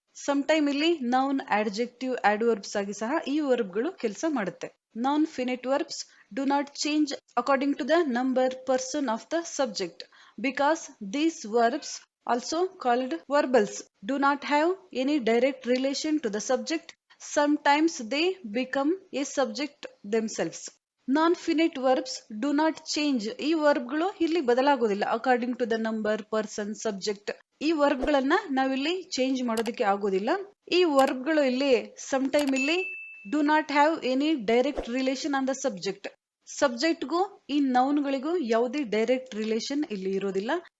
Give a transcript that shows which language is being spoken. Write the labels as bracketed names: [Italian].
[English] some time [Kannada] ಇಲ್ಲಿ noun, ಆಡ್ಜೆಕ್ಟಿವ್, ಆಡ್ವರ್ಬ್ಸ್ ಆಗಿ ಸಹ ಈ ವರ್ಬ್ ಗಳು ಕೆಲಸ ಮಾಡುತ್ತೆ. [English] Non finite verbs do not change according to the number, person of the subject because these verbs also called verbals do not have any direct relation to the subject. Sometimes they become a subject themselves. Non-finite verbs do not change. [Kannada] ಈ ವರ್ಬ್ಗಳು ಇಲ್ಲಿ ಬದಲಾಗೋದಿಲ್ಲ [English] According to the number, person, subject. [Kannada] ಈ ವರ್ಬ್ಗಳನ್ನ ನಾವಿಲ್ಲಿ change ಮಾಡೋದಕ್ಕೆ ಆಗೋದಿಲ್ಲ. ಈ ವರ್ಬ್ಗಳು ಇಲ್ಲಿ some time ಇಲ್ಲಿ [English] Do not have any direct relation on the subject. [Kannada] ಸಬ್ಜೆಕ್ಟ್ಗೂ ಈ ನೌನ್ಗಳಿಗೂ ಯಾವುದೇ ಡೈರೆಕ್ಟ್ ರಿಲೇಷನ್ ಇಲ್ಲಿ ಇರೋದಿಲ್ಲ.